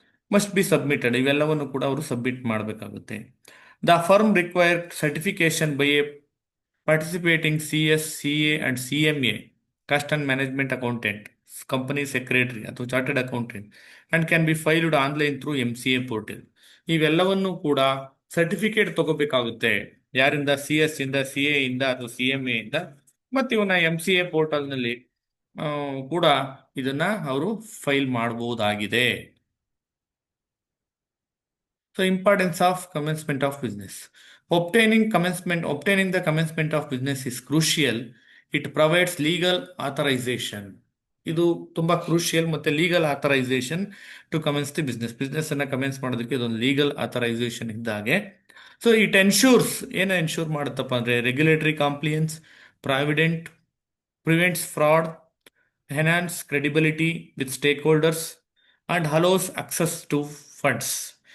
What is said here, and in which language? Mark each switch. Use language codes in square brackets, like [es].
[en] must be submitted, [kn] ಇವೆಲ್ಲವನ್ನು ಕೂಡ ಅವರು ಸಬ್ಮಿಟ್ ಮಾಡಬೇಕಾಗುತ್ತೆ. [en] The firm required certification by a participating CS, CA and CMA, cost and management accountant, company secretary ಅಥವಾ chartered accountant, and can be filed online through MCA portal. [kn] ಇವೆಲ್ಲವನ್ನು ಕೂಡ certificate ತಗೋಬೇಕಾಗುತ್ತೆ. ಯಾರಿಂದ? CS ಇಂದ, CA ಇಂದ ಅಥವಾ CMA ಇಂದ. ಮತ್ತೆ ಇವನ್ನ MCA ಪೋರ್ಟಲ್ನಲ್ಲಿ ಕೂಡ ಇದನ್ನ ಅವರು ಫೈಲ್ ಮಾಡಬಹುದಾಗಿದೆ. [en] So, importance of commencement of business. Obtaining the commencement of business is crucial. It provides legal authorization. [kn] ಇದು ತುಂಬಾ ಕ್ರೂಷಿಯಲ್. ಮತ್ತೆ legal authorisation to commence the business ಅನ್ನ ಕಮೆನ್ಸ್ ಮಾಡೋದಕ್ಕೆ ಇದೊಂದು ಲೀಗಲ್ ಆಥರೈಸೇಷನ್ ಇದ್ದಾಗೆ. [en] so it ensures, [kn] ಏನು ensure ಮಾಡುತ್ತಪ್ಪ ಅಂದ್ರೆ [en] Regulatory compliance, provident, prevents fraud, enhance credibility with stakeholders, and allows access to funds.